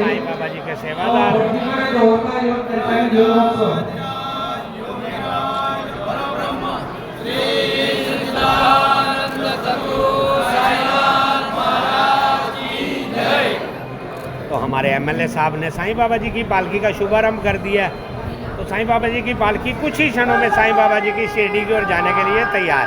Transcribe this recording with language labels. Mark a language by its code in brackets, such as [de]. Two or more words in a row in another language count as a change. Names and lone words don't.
[hi] साईं बाबा जी के सेवादार [kok] भटजीकडे दवरता येवन तेंच्यांनी घेवन वचो। [hi] तो हमारे एमएलए साहब ने साईं बाबा जी की पालकी का शुभारंभ कर दिया। तो साईं बाबा जी की पालकी कुछ ही क्षणों में साईं बाबा जी की शिरडी की ओर जाने के लिए तैयार।